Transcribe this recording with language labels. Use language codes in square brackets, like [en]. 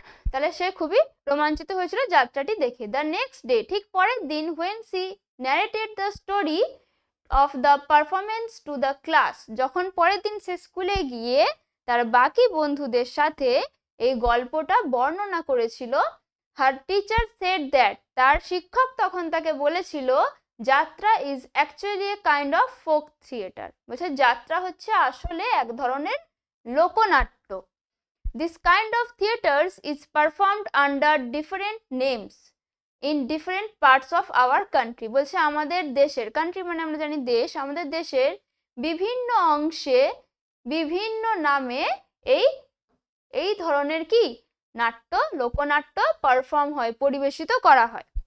[bn] তাহলে সে খুবই রোমাঞ্চিত হয়েছিল যাত্রাটি দেখে। [en] the next day, [bn] ঠিক পরের দিন, [en] when she narrated the story of the performance to the class, [bn] যখন পরের দিন সে স্কুলে গিয়ে তার বাকি বন্ধুদের সাথে এই গল্পটা বর্ণনা করেছিল, [en] her teacher said that, [bn] তার শিক্ষক তখন তাকে বলেছিল, [en] jatra is actually a kind of folk theatre, [bn] বলছে যাত্রা হচ্ছে আসলে এক ধরনের লোকনাট্য। [en] This kind of theatres is performed under different names. In different parts of our country. [bn] বলছে আমাদের দেশের, কান্ট্রি মানে আমরা জানি দেশ, আমাদের দেশের বিভিন্ন অংশে বিভিন্ন নামে এই এই ধরনের কি নাট্য, লোকনাট্য পারফর্ম হয়, পরিবেশিত করা হয়।